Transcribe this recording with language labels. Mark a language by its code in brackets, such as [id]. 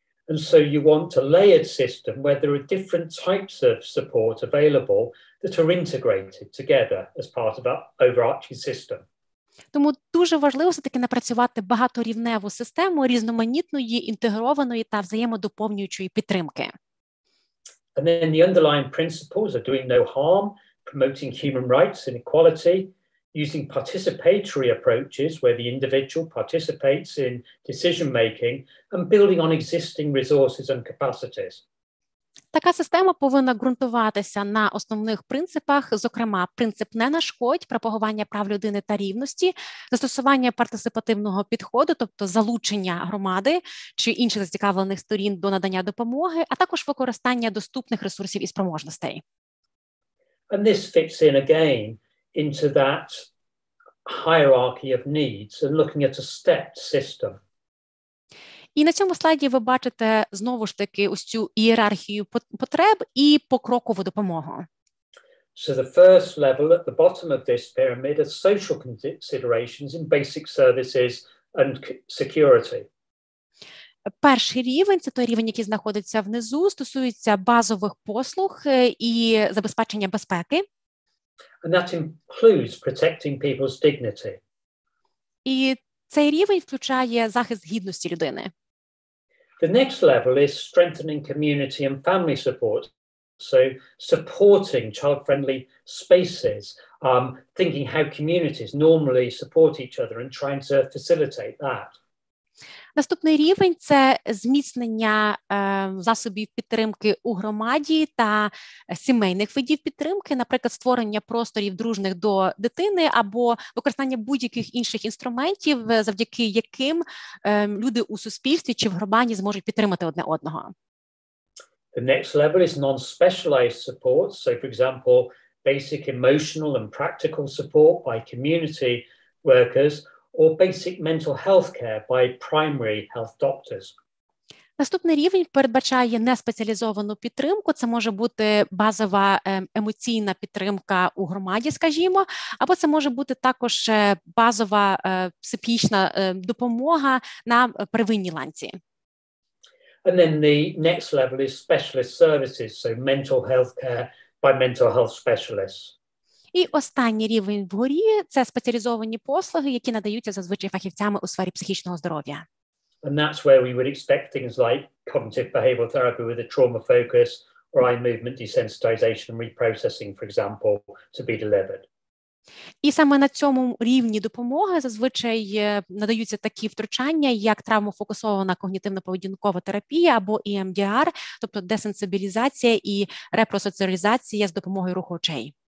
[en] And so you want a layered system where there are different types of support available that are integrated together as part of an overarching system. [uk] Тому дуже важливо все-таки напрацювати багаторівневу систему різноманітної, інтегрованої та взаємодоповнюючої підтримки. [en] And then the underlying principles are doing no harm, promoting human rights and equality, using participatory approaches where the individual participates in decision-making, and building on existing resources and capacities. [uk] Така система повинна ґрунтуватися на основних принципах, зокрема, принцип «не нашкодь», пропагування прав людини та рівності, застосування партисипативного підходу, тобто залучення громади чи інших зацікавлених сторін до надання допомоги, а також використання доступних ресурсів і спроможностей. [en] And this fits in again into that hierarchy of needs and looking at a stepped system. [uk] І на цьому слайді ви бачите знову ж таки ось цю ієрархію потреб і покрокову допомогу. [en] So the first level at the bottom of this pyramid are social considerations in basic services and security. [uk] Перший рівень – це той рівень, який знаходиться внизу, стосується базових послуг і забезпечення безпеки. [en] And that includes protecting people's dignity. [uk] І цей рівень включає захист гідності людини. [en] The next level is strengthening community and family support. So supporting child-friendly spaces, thinking how communities normally support each other and trying to facilitate that. [uk] Наступний рівень – це зміцнення засобів підтримки у громаді та сімейних видів підтримки, наприклад, створення просторів дружних до дитини або використання будь-яких інших інструментів, завдяки яким люди у суспільстві чи в громаді зможуть підтримати одне одного. [en] The next level is non-specialized support. So, for example, basic emotional and practical support by community workers or basic mental health care by primary health doctors. [uk] Наступний рівень передбачає неспеціалізовану підтримку. Це може бути базова емоційна підтримка у громаді, скажімо, або це може бути також базова психічна допомога на первинній ланці. [en] And then the next level is specialist services, so mental health care by mental health specialists. [uk] І останній рівень вгорі – це спеціалізовані послуги, які надаються зазвичай фахівцями у сфері психічного здоров'я. [en] And that's where we would expect things like cognitive behavioral therapy with a trauma focus or eye movement desensitization and reprocessing, for example, to be delivered. [uk] І саме на цьому рівні допомоги зазвичай надаються такі втручання, як травмофокусована когнітивно-поведінкова терапія або EMDR, тобто десенсибілізація і репросоціалізація з допомогою руху очей.